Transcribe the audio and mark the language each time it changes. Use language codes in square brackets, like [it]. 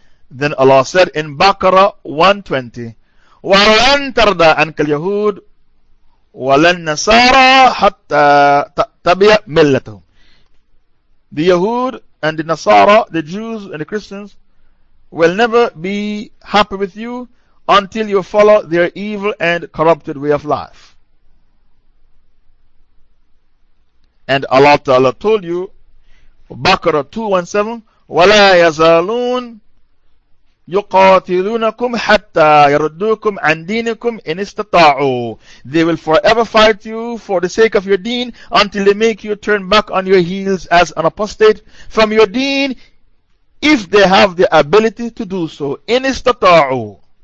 [en] Then Allah said in Baqarah 120, [ar] وَلَنْ تَرْضَىٰ عَنْكَ الْيَهُودُ وَلَنْ نَصَارَىٰ حَتَّىٰ تَبِعَ مِلَّتَهُمْ. [en] The Yahud and the Nasara, the Jews and the Christians, will never be happy with you until you follow their evil and corrupted way of life. And Allah Ta'ala told you, Baqarah 217, [ar] وَلَا يَزَالُونَ يُقَاتِلُونَكُمْ حَتَّى يَرُدُّوكُمْ عَنْ دِينِكُمْ إِنْ إِسْتَطَاعُوا. [en] They will forever fight you for the sake of your deen until they make you turn back on your heels as an apostate from your deen, if they have the ability to do so. [ar] إِنْ إِسْتَطَاعُوا.